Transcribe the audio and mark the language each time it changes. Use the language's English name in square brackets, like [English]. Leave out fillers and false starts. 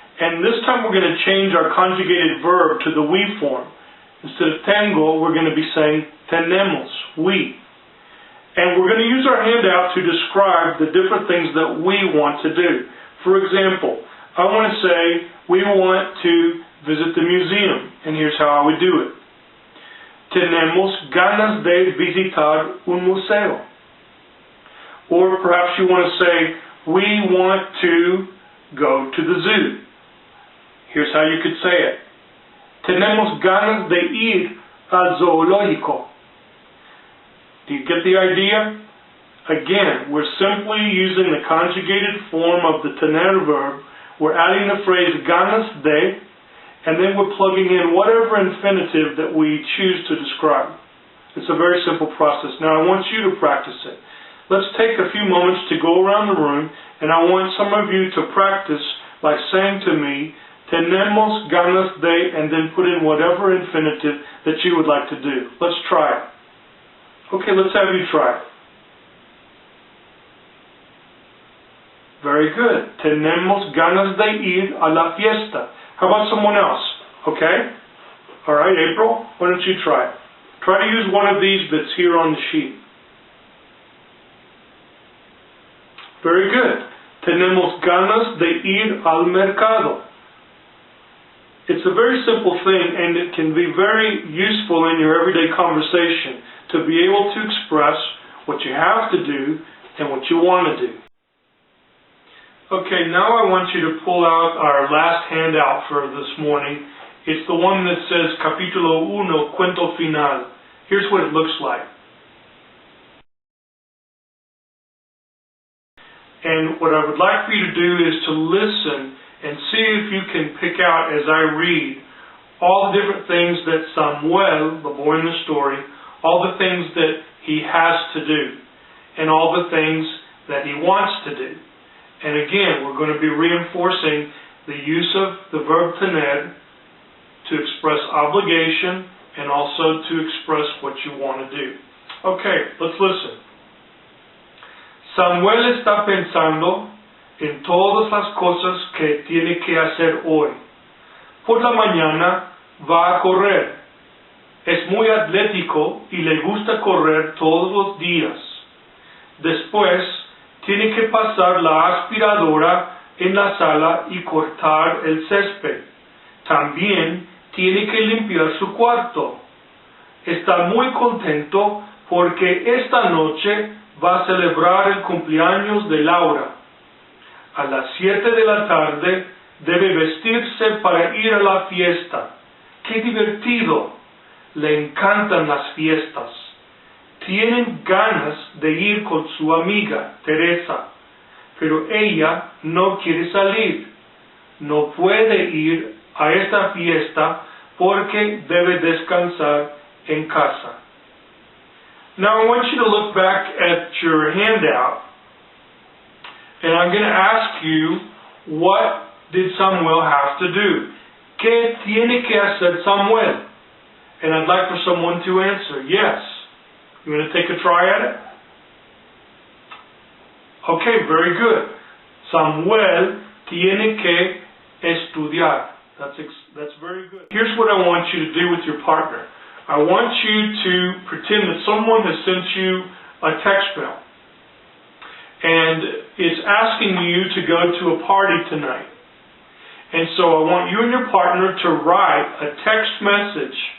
[English] And this time we're going to change our conjugated verb to the we form. Instead of tengo, we're going to be saying tenemos, we. And we're going to use our handout to describe the different things that we want to do. For example, I want to say we want to visit the museum, and here's how I would do it. [Spanish] Tenemos ganas de visitar un museo. [English] Or perhaps you want to say, we want to go to the zoo. Here's how you could say it. [Spanish] Tenemos ganas de ir al zoológico. [English] Do you get the idea? Again, we're simply using the conjugated form of the tener verb. We're adding the phrase [Spanish] ganas de, [English] and then we're plugging in whatever infinitive that we choose to describe. It's a very simple process. Now I want you to practice it. Let's take a few moments to go around the room, and I want some of you to practice by saying to me, [Spanish] tenemos ganas de, [English] and then put in whatever infinitive that you would like to do. Let's try it. Okay, let's have you try it. Very good. [Spanish] Tenemos ganas de ir a la fiesta. [English] How about someone else? Okay? All right, April, why don't you try it? Try to use one of these that's here on the sheet. Very good. [Spanish] Tenemos ganas de ir al mercado. [English] It's a very simple thing, and it can be very useful in your everyday conversation to be able to express what you have to do and what you want to do. Okay, now I want you to pull out our last handout for this morning. It's the one that says [Spanish] Capítulo 1, Cuento Final. [English] Here's what it looks like. And what I would like for you to do is to listen and see if you can pick out, as I read, all the different things that Samuel, the boy in the story, all the things that he has to do, and all the things that he wants to do. And again, we're going to be reinforcing the use of the verb tener to express obligation and also to express what you want to do. Okay, let's listen. [Spanish] Samuel está pensando en todas las cosas que tiene que hacer hoy. Por la mañana va a correr. Es muy atlético y le gusta correr todos los días. Después, tiene que pasar la aspiradora en la sala y cortar el césped. También tiene que limpiar su cuarto. Está muy contento porque esta noche va a celebrar el cumpleaños de Laura. A las 7 de la tarde debe vestirse para ir a la fiesta. ¡Qué divertido! Le encantan las fiestas. Tienen ganas de ir con su amiga, Teresa, pero ella no quiere salir. No puede ir a esta fiesta porque debe descansar en casa. [English] Now I want you to look back at your handout, and I'm going to ask you, what did Samuel have to do? [Spanish] ¿Qué tiene que hacer Samuel? [English] And I'd like for someone to answer, yes. You want to take a try at it? Okay, very good. [Spanish] Samuel tiene que estudiar. [English] That's very good. Here's what I want you to do with your partner. I want you to pretend that someone has sent you a text mail, and it's asking you to go to a party tonight. And so I want you and your partner to write a text message.